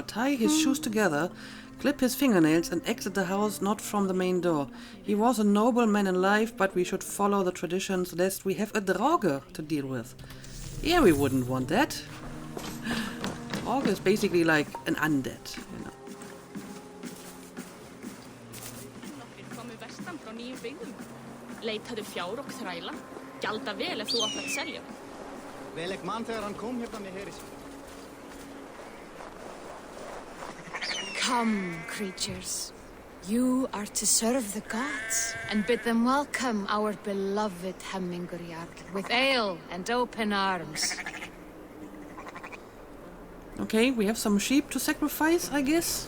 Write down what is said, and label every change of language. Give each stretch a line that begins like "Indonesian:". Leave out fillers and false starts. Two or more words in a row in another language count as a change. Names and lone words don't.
English: Tie his shoes together, clip his fingernails, and exit the house not from the main door. He was a noble man in life, but we should follow the traditions lest we have a Drauge to deal with. Yeah, we wouldn't want that. Drauge is basically like an undead, you know.
Icelandic: Leitaðu fjár og þræla. Gjalda vel ef þú átt að selja. Vel ek man þegar hann kom hérna með heri.
English: Come, creatures. You are to serve the gods and bid them welcome our beloved Hemmingur Jarl with ale and open arms. Okay, we have some sheep to sacrifice, I guess.